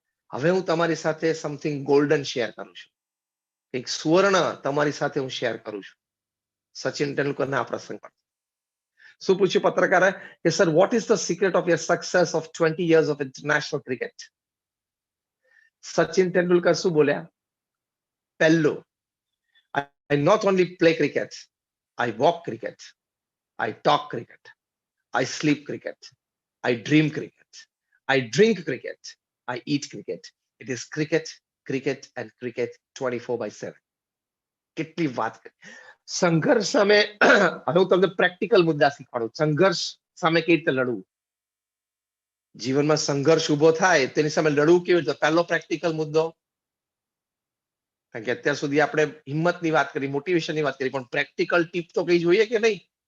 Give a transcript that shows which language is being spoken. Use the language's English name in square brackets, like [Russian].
[Gujarati] હવે હું તમારી સાથે સમથિંગ ગોલ્ડન શેર કરું છું, એક સુવર્ણ તમારી સાથે હું શેર કરું છું સચિન તેંડુલકરના આ પ્રસંગ પર. શું પૂછ્યું પત્રકારે કે sir, [English] What is the secret of your success of 20 years of international cricket? [Gujarati] Sachin Tendulkar શું બોલ્યા? [English] પહેલું, I not only play cricket, I walk cricket, I talk cricket, I sleep cricket, I dream cricket, I drink cricket, I eat cricket. It is cricket, cricket and cricket 24/7. [Gujarati] કેટલી વાત કરી. સંઘર્ષ સામે, હવે હું તમને પ્રેક્ટિકલ મુદ્દા શીખવાડું, સંઘર્ષ સામે કેવી રીતે લડવું. જીવનમાં સંઘર્ષ ઉભો થાય તેની સામે લડવું કેવી રીતે? પહેલો પ્રેક્ટિકલ મુદ્દો, કારણ કે અત્યાર સુધી આપણે હિંમતની વાત કરી, મોટિવેશનની વાત કરી, પણ પ્રેક્ટિકલ ટીપ તો કઈ જોઈએ કે નહીં?